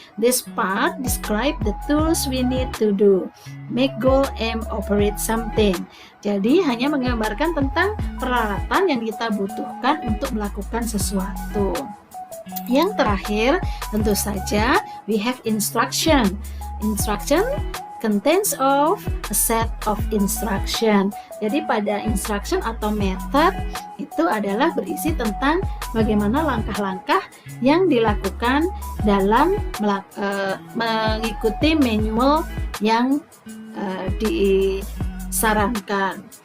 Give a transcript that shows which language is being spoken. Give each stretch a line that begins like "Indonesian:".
English: This part describe the tools we need to do. Make, goal, aim, operate something.
Indonesian: Jadi hanya menggambarkan tentang peralatan yang kita butuhkan untuk melakukan sesuatu. Yang terakhir, tentu saja
English: we have instruction. Instruction contains of a set of instruction.
Indonesian: Jadi pada instruction atau method itu adalah berisi tentang bagaimana langkah-langkah yang dilakukan dalam mengikuti manual yang disarankan.